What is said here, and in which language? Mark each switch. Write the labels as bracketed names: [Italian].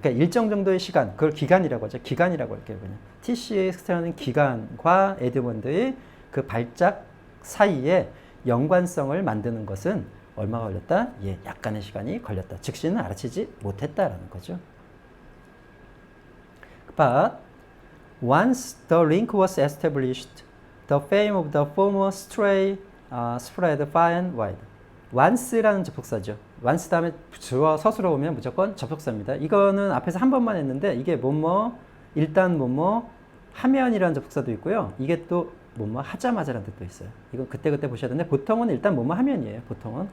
[Korean] 그러니까 일정 정도의 시간. 그걸 기간이라고 하죠. 기간이라고 할게요. 그냥. TC의 steering 기간과 에드먼드의 그 발작 사이에 연관성을 만드는 것은 얼마가 걸렸다? 예, 약간의 시간이 걸렸다. 즉시는 알아채지 못했다라는 거죠. [English] But once the link was established, the fame of the former stray spread far and wide. [Korean] once라는 접속사죠. once 다음에 주어 서술어 오면 무조건 접속사입니다. 이거는 앞에서 한 번만 했는데 이게 뭐뭐 일단 뭐뭐 하면이라는 접속사도 있고요. 이게 또 뭐뭐 하자마자라는 뜻도 있어요. 이건 그때그때 보셔야 되는데 보통은 일단 뭐뭐 하면이에요. 보통은.